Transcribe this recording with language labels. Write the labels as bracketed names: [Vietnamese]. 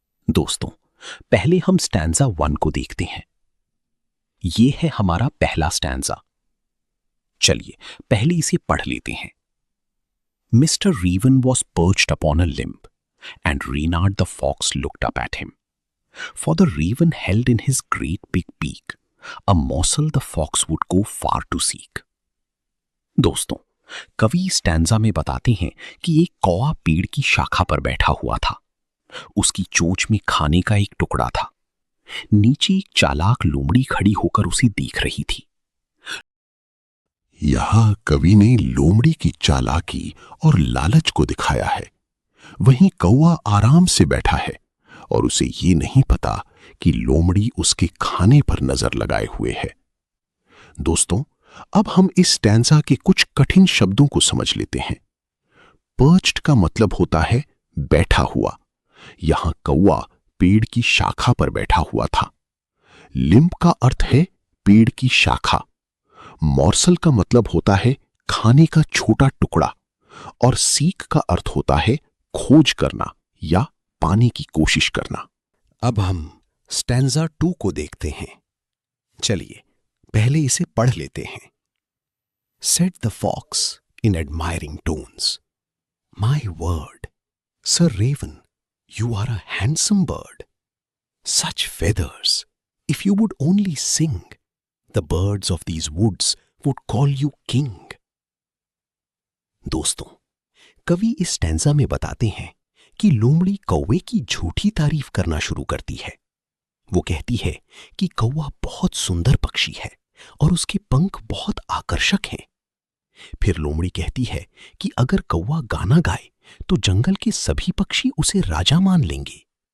[Hindi] दोस्तों, पहले हम स्टैंजा 1 को देखते हैं। ये है हमारा पहला स्टैंजा। चलिए पहले इसे पढ़ लेते हैं। [English] Mister Raven was perched upon a limb and Reynard the fox looked up at him. For the raven held in his great big beak a morsel the fox would go far to seek। [Hindi] दोस्तों, कवि stanza में बताते हैं कि एक कौवा पेड़ की शाखा पर बैठा हुआ था। उसकी चोंच में खाने का एक टुकड़ा था। नीचे एक चालाक लोमड़ी खड़ी होकर उसे देख रही थी। यहां कवि ने लोमड़ी की चालाकी और लालच को दिखाया है। वहीं कौवा आराम से बैठा है और उसे ये नहीं पता कि लोमड़ी उसके खाने पर नजर लगाए हुए है। दोस्तों, अब हम इस स्टैंजा के कुछ कठिन शब्दों को समझ लेते हैं। पर्च्ड का मतलब होता है बैठा हुआ। यहां कौवा पेड़ की शाखा पर बैठा हुआ था। लिम्ब का अर्थ है पेड़ की शाखा। मॉर्सल का मतलब होता है खाने का छोटा टुकड़ा और सीक का अर्थ होता है खोज करना या पाने की कोशिश करना। अब हम स्टैंजा 2 को देखते हैं। चलिए पहले इसे पढ़ लेते हैं। [English] Said the fox in admiring tones, "My word, Sir Raven, you are a handsome bird. Such feathers, if you would only sing, the birds of these woods would call you king." [Hindi] दोस्तों, कवि इस stanza में बताते हैं कि लोमड़ी कौवे की झूठी तारीफ करना शुरू करती है। वो कहती है कि कौवा बहुत सुंदर पक्षी है और उसके पंख बहुत आकर्षक हैं। फिर लोमड़ी कहती है कि अगर कौवा गाना गाए तो जंगल के सभी पक्षी उसे राजा मान लेंगे।